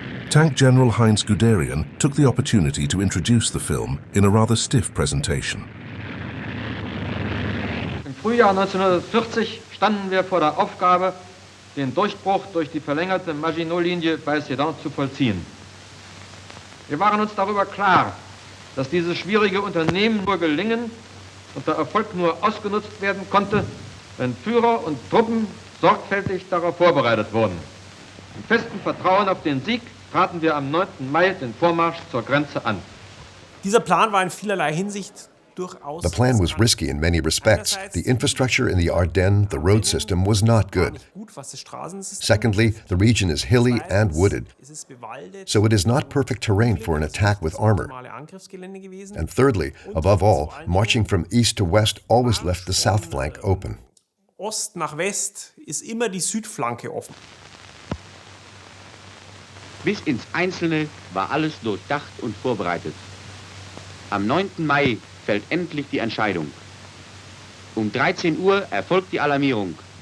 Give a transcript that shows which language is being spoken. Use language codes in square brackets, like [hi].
[en] Tank General Heinz Guderian took the opportunity to introduce the film in a rather stiff presentation. [de] Im Frühjahr 1940 standen wir vor der Aufgabe, den Durchbruch durch die verlängerte Maginot-Linie bei Sedan zu vollziehen. Wir waren uns darüber klar, dass dieses schwierige Unternehmen nur gelingen und der Erfolg nur ausgenutzt werden konnte, wenn Führer und Truppen sorgfältig darauf vorbereitet wurden. Im festen Vertrauen auf den Sieg traten wir am 9. Mai den Vormarsch zur Grenze an. Dieser Plan war in vielerlei Hinsicht durchaus. [en] The plan was risky in many respects. The infrastructure in the Ardennes, the road system, was not good. Secondly, the region is hilly and wooded, so it is not perfect terrain for an attack with armor. And thirdly, above all, marching from east to west always left the south flank open. [de] Ost nach West ist immer die Südflanke offen. Bis ins Einzelne war alles durchdacht und vorbereitet. Am 9. Mai fällt endlich die Entscheidung. Um 13 Uhr erfolgt die Alarmierung.